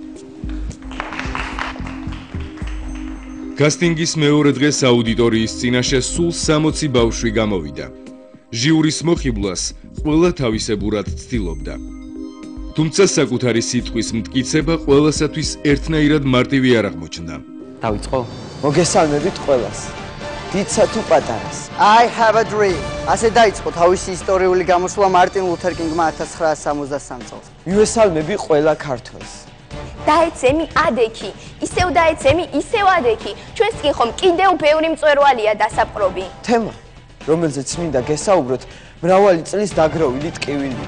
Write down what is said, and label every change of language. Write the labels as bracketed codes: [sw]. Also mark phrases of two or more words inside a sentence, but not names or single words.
[ka] კასტინგის მეორე დღეს აუდიტორიის წინაშე სულ 60 ბავშვი გამოვიდა. ჟიურის მოხიბლას ყველა თავისებურად ცდილობდა. თუმცა საკუთარი სიტყვის მტკიცება ყველასათვის ერთნაირად მარტივი არ აღმოჩნდა. დავიწყო? მოგესალმებით ყველას. დიდსა თუ პატარას. [en] I have a dream. [ka] ასე დაიწყო თავისი ისტორიული გამოსვლა მარტინ ლუთერ კინგმა 1963 წელს. მივესალმები ყველა ქართველს. დაეცემი ადექი, ისევ დაეცემი, ისევ ადექი. ჩვენს კი ხომ კიდევ ბევრი მწვერვალია დასაპყრობი. თემა, რომელზეც მინდა გესაუბროთ, მრავალი წლის დაგროვილი ტკივილია.